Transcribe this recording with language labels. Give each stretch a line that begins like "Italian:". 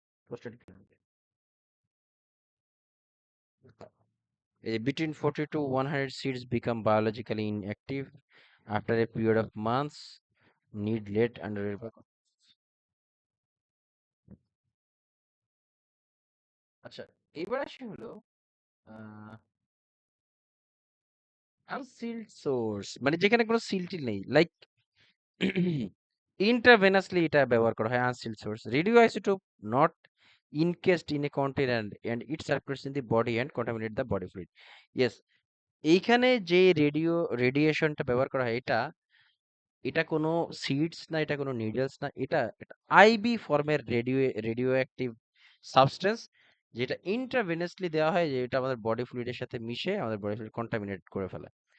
Bangla: Prostate between 40 to 100 seeds become biologically inactive after a period of months, need late under আচ্ছা, এবার আসি হলো unsealed source, মানে যেখানে কোনো সিল টিল নেই, লাইক ইন্টারভেনাসলি এটা ব্যবহার করা হয় unsealed source.
English: Radio isotope not encased in a container and it circulates in the body and contaminate the body fluid.
Bangla: Yes, এইখানে যে রেডিয়েশনটা ব্যবহার করা হয়, এটা এটা কোনো সিডস না, এটা কোনো নিডলস না, এটা আইবি ফর্মের রেডিও অ্যাক্টিভ সাবস্টেন্স, যেটা ইন্ট্রাভেনাসলি দেওয়া হয়, যে এটা আমাদের বডি ফ্লুইডের সাথে মিশে আমাদের বডি ফ্লুইড কন্টামিনেট করে ফেলে।